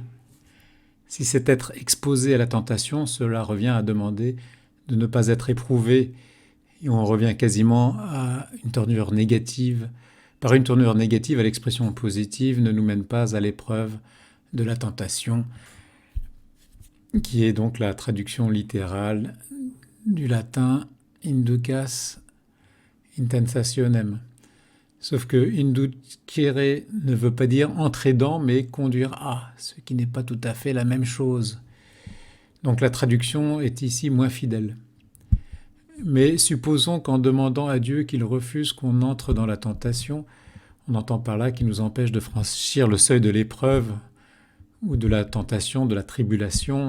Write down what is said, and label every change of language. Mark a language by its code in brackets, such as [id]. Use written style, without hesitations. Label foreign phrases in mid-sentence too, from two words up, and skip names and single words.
[fr] Si c'est être exposé à la tentation, cela revient à demander de ne pas être éprouvé, et on revient quasiment à une tournure négative. Par une tournure négative, à l'expression positive ne nous mène pas à l'épreuve de la tentation, qui est donc la traduction littérale du latin [la] inducas in tentationem. [fr] Sauf que inducere ne veut pas dire entrer dans, mais conduire à, ce qui n'est pas tout à fait la même chose. Donc la traduction est ici moins fidèle. Mais supposons qu'en demandant à Dieu qu'il refuse qu'on entre dans la tentation, on entend par là qu'il nous empêche de franchir le seuil de l'épreuve ou de la tentation, de la tribulation.